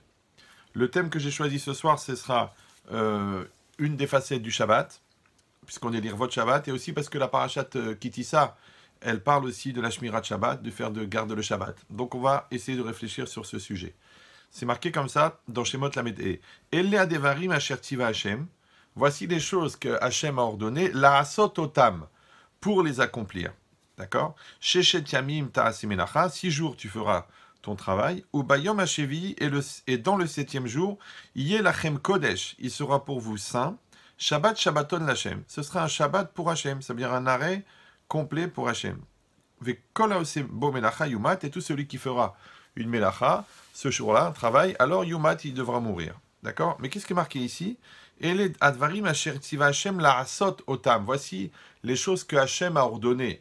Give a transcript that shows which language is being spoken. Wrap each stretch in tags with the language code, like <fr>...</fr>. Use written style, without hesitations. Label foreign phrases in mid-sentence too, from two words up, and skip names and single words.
<fr>Le thème que j'ai choisi ce soir, ce sera une des facettes du Shabbat, puisqu'on est lire votre Shabbat, et aussi parce que la parashat Kitissa, elle parle aussi de la</fr> <he>שמירת שבת,</he> <fr>de faire de garde le Shabbat. Donc on va essayer de réfléchir sur ce sujet. C'est marqué comme ça dans Shemot Lamed E.</fr> <he>אלה הדברים אשר צוה השם.</he> <fr>Voici les choses que Hashem a ordonnées,</fr> <he>לעשות אותם,</he> <fr>pour les accomplir. D'accord?</fr> <he>ששת ימים תעשה מלאכה,</he> <fr>6 jours tu feras ton travail.</fr> <he>וביום השביעי,</he> <fr>et dans le 7e jour,</fr> <he>יהיה לכם קודש,</he> <fr>il sera pour vous saint.</fr> <he>שבת שבתון להשם.</he> <fr>Ce sera un Shabbat pour Hachem, ça veut dire un arrêt complet pour Hachem. Et tout celui qui fera une melacha, ce jour-là, un travail, alors yumat, il devra mourir. D'accord? Mais qu'est-ce qui est marqué ici? Voici les choses que Hachem a ordonnées.</fr>